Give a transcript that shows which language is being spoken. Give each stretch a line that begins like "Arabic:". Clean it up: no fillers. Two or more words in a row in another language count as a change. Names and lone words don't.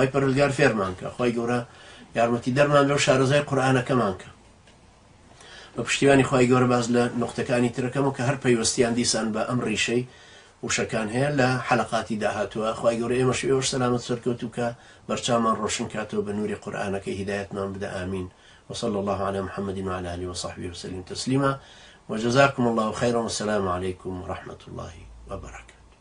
Central Kurdish: پەروەردگار فێرمان کە خوای گەورە یارمەتی دەرمان بێ و شارەزای قورئانەکەمان کە بە پشتیوانی خوای گەورە باز لە نقطەکانی ترەکەمەوە کە هەر پەیوەستیان دیسان بە ئەم ڕیشەی وشەکان هەیە لە حەلەقاتی داهاتووە خوای گەورە ئێمەش ئێوەش سەلامەت سەرکەوتوو کە بەرچاومان ڕۆشن کاتەوە بە نووری قورئانەکەی هیدایەتمان بدە ئامین
Arabic: وصلى الله على محمد وعلى آله وصحبه وسلم تسليما وجزاكم الله خيرا والسلام عليكم ورحمة الله وبركاته.